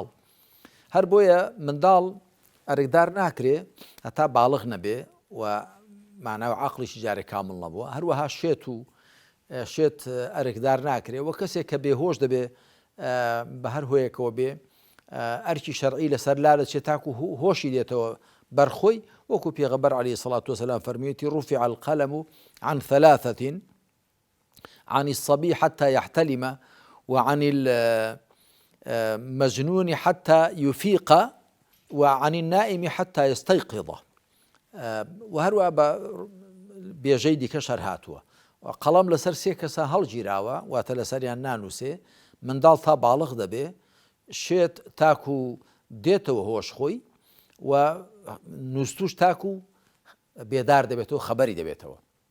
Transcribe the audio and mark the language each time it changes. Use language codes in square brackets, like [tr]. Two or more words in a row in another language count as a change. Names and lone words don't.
[ckb] هەر بۆیە منداڵ ئەرکدار ناکرێ هەتا باڵغ نەبێ و ماناوە عەقڵیشی جارێ کامڵ نەبووە. هەروەها شێت ئەرکدار ناکرێ و کەسێک کە بێهۆش دەبێ بە هەر هۆیەکەوە بێ ئەرکی شەرعی لەسەر لا دەچێت تاکو هۆشی دێتەوە بەرخۆی، وەکو پێغەمبەر [ar] عەلەیهی سەڵات وسەلام [ckb] فەرموویەتی [ar] رفع القلم عن ثلاثة عن الصبي حتى يحتلم وعن المجنون حتى يفيق وعن النائم حتى يستيقظ. [ckb] وهروە بە بێژەی دیکە شەر هاتووە، قەڵەم لەسەر سێ کەسە هەڵگیراوە، واتە لەسەریان نانووسێ، منداڵ تا باڵغ دەبێ، شێت تاکو دێتەوە هۆش خۆی و نووستوش تاکو بێدار دەبێتەوە، خەبەری دەبێتەوە.